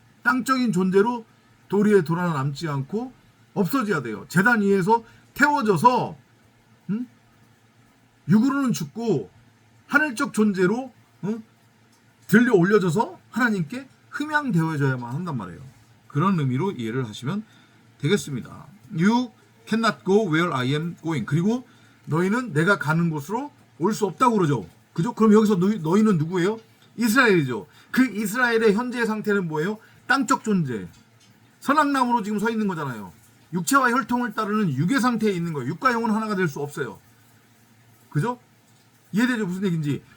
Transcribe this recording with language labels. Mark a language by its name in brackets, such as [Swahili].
[Korean] 땅적인 존재로 도리에 돌아남지 않고 없어져야 돼요. 제단 위에서 태워져서 육으로는 죽고 하늘적 존재로 들려 올려져서 하나님께 흠양되어져야만 한단 말이에요. 그런 의미로 이해를 하시면 되겠습니다. [English] You cannot go where I am going. [Korean] 그리고 너희는 내가 가는 곳으로 올 수 없다고 그러죠. 그죠? 그럼 여기서 너희는 누구예요? 이스라엘이죠. 그 이스라엘의 현재의 상태는 뭐예요? 땅적 존재. 선악나무로 지금 서 있는 거잖아요. 육체와 혈통을 따르는 육의 상태에 있는 거예요. 육과 영은 하나가 될 수 없어요. 그죠? 이해되죠? 무슨 얘기인지.